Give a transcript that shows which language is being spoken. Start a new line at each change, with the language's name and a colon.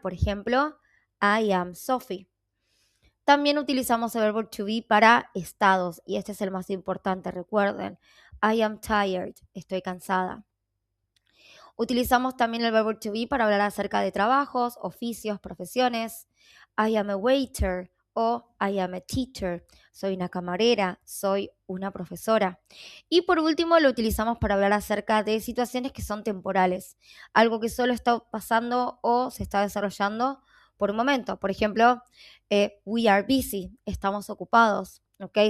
Spanish: Por ejemplo,
English: I am Sophie.
Spanish: También utilizamos el verbo to be para estados, y este es el más importante, recuerden.
English: I am tired,
Spanish: estoy cansada. Utilizamos también el verbo to be para hablar acerca de trabajos, oficios, profesiones.
English: I am a waiter o I am a teacher.
Spanish: Soy una camarera, soy una profesora. Y por último lo utilizamos para hablar acerca de situaciones que son temporales. Algo que solo está pasando o se está desarrollando por un momento. Por ejemplo,
English: we are busy,
Spanish: estamos ocupados. ¿Okay?